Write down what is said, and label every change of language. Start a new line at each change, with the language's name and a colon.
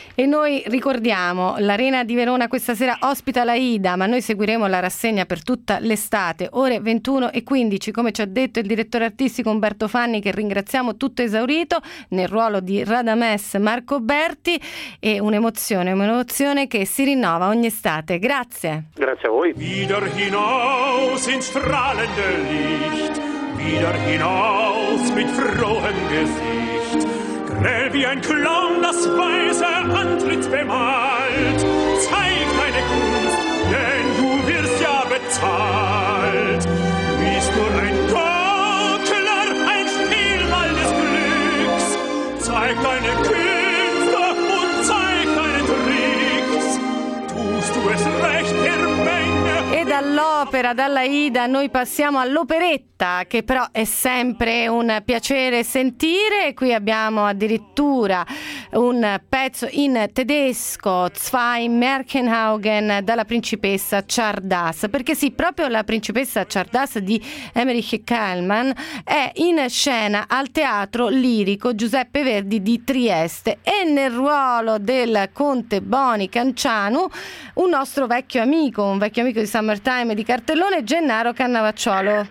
Italian: E noi ricordiamo, l'Arena di Verona questa sera ospita l'Aida, ma noi seguiremo la rassegna per tutta l'estate, ore 21:15, come ci ha detto il direttore artistico Umberto Fanni, che ringraziamo, tutto esaurito nel ruolo di Radames Marco Berti, e un'emozione che si rinnova ogni estate. Grazie. Grazie a voi.
German: Wieder hinaus ins strahlende Licht, wieder hinaus mit frohem Gesicht. Grell wie ein Clown das weiße Antlitz bemalt. Zeig deine Kunst, denn du wirst ja bezahlt. Bist du ein Gockler, ein Spielball des Glücks. Zeig deine Künste und zeig deine Tricks. Tust du es recht, der Menge.
Italian: E dall'opera, dall'Aida, noi passiamo all'operetta, che però è sempre un piacere sentire. Qui abbiamo addirittura un pezzo in tedesco, Zwei Märchenhaugen, dalla principessa Chardas, perché sì, proprio la principessa Chardas di Emmerich Kallmann è in scena al Teatro Lirico Giuseppe Verdi di Trieste, e nel ruolo del conte Boni Cancianu un nostro vecchio amico, un vecchio amico di Summertime di Cartellone, Gennaro Cannavacciuolo.